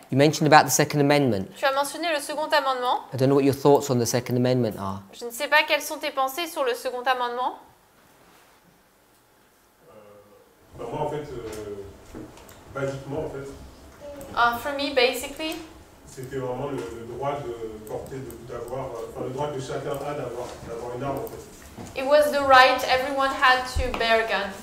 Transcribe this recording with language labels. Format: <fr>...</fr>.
<en>you mentioned about the Second Amendment.</en> <fr>tu as mentionné le second amendement.</fr> <en>I don't know what your thoughts on the Second Amendment are.</en> <fr>Je ne sais pas quelles sont tes pensées sur le second amendement. Moi, en fait, basiquement, en fait,</fr> <en>For me, basically,</en> <fr>c'était vraiment le droit de porter, d'avoir, enfin, le droit que chacun a d'avoir une arme, en fait.</fr> <en>it was the right everyone had to bear a gun.</en>